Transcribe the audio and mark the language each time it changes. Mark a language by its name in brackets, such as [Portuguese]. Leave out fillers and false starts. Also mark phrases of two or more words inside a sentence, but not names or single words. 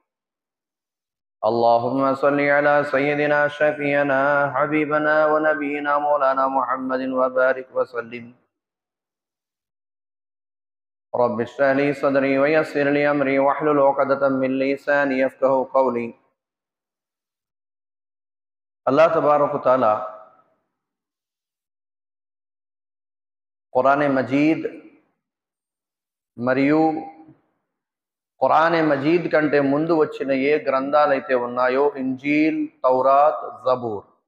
[Arabic] اللهم صل على سيدنا شفيعنا حبيبنا ونبينا مولانا محمد وبارك وسلم. رب اشرح لي صدري ويسر لي أمري واحلل عقدة من لساني يفقهوا قولي. الله تبارك تعالى [Telugu] ఖురాన్ మజీద్ మరియు ఖురాన్ మజీద్ కంటే ముందు వచ్చిన ఏ గ్రంథాలైతే ఉన్నాయో ఇంజీల్, తౌరాత్, జబూర్,